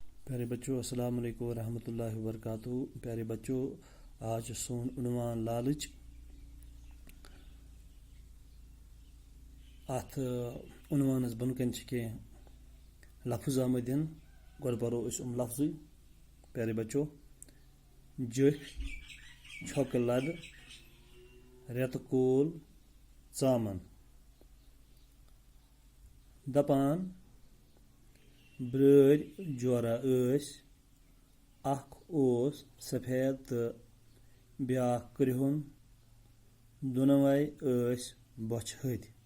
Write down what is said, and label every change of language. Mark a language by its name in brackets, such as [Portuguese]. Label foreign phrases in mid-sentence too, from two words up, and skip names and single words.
[Urdu] پیارے بچوں [Arabic] السلام علیکم ورحمۃ اللہ وبرکاتہ۔ [Urdu] پیارے بچوں [Kashmiri] آج سون عنوان لالچ۔ ات عنوانس بن کن کی لفظ آمد گۄڈٕ پرو أسۍ لفظی۔ [Urdu] پیارے بچوں [Kashmiri] جٔفۍ چھۄکہٕ لد رٮ۪تہٕ کول ژامن۔ دپان برٲرۍ جورا ٲسۍ، اکھ اوس سفید تہٕ بیٛاکھ کرٛہُن، دۄنوَے ٲسۍ بۄچھِ ہٕتۍ۔